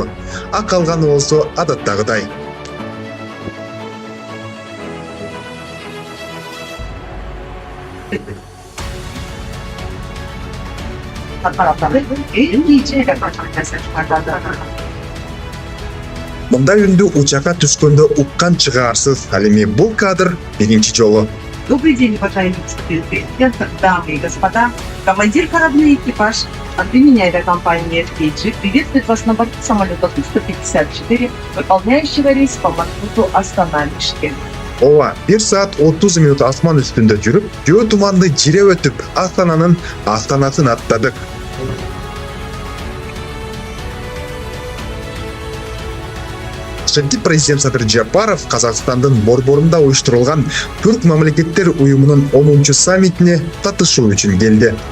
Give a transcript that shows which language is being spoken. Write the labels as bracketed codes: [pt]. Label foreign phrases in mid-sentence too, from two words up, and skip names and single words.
[ky] А калганы болсо адаттагыдай. Мындай үндү учакка түскөндө уккан чыгаарсыз. Ал эми бул кадр биринчи жолу. [ru] Добрый день, уважаемый господин президент, дамы и господа. Командир корабля экипаж от имени авиакомпании FKG приветствует вас на борту самолета Ту-154, выполняющего рейс по маршруту Астана-Бишкек. [ky] Ооба, 1 саат 30 минут асман үстүндө жүрүп, жөө туманды жире өтүп, Астананын астанасын аттадык. Ошентип президент Садыр Жапаров Казакстандын борборунда уюштурулган Түрк мамлекеттер уюмунун 10-чу саммитине катышуу үчүн келди.